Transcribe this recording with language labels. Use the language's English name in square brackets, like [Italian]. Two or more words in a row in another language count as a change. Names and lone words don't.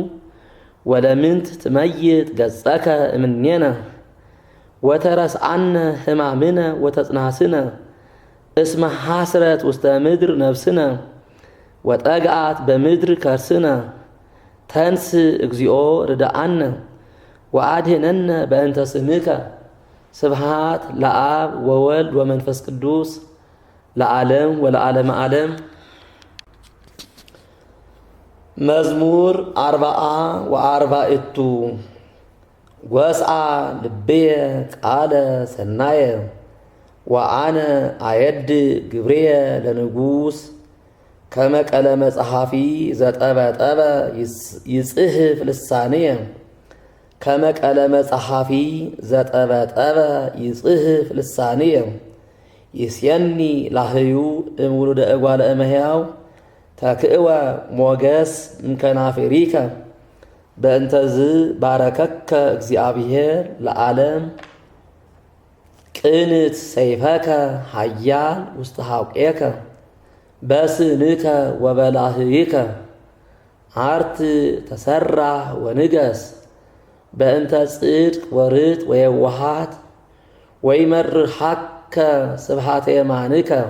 [Geez] ወለምንት ትመይጥ ገጸከ እምኔነ ወተረስዓነ ሕማምነ ወተጽናስነ እስመ ሐስረት ውስተ ምድር ነፍስነ ወጠግአት በምድር ከርስነ ተንስ እግዚኦ ርድአነ ወአድኅነነ በእንተ ስምከ ስብሃት ለአብ ወወልድ ወመንፈስ ቅዱስ ለዓለም ወለዓለመ ዓለም። መዝሙር 40 ወስአ ልብየ ቃለ ሰናየ ወአነ አየድ ግብርየ ለንጉሥ ከመ ቀለመ ጸሓፊ ዘጠበጠበ ይጽሕፍ ልሳንየ ከመ ቀለመ ጸሓፊ ዘጠበጠበ ይጽሕፍ ልሳንየ ይስየኒ ላህዩ እምውሉደ እጓለ እመሕያው ተክእወ ሞገስ እምከናፍሪከ በእንተዝ ባረከከ እግዚአብሔር ለዓለም ቅንት ሰይፈከ ኃያል ውስተ ሐቁየከ በስንከ ወበላህይከ አርት ተሰራህ ወንገስ በእንተ ጽድቅ ወርት ወየዋሃት ወይመርሐከ ስብሐተ የማንከ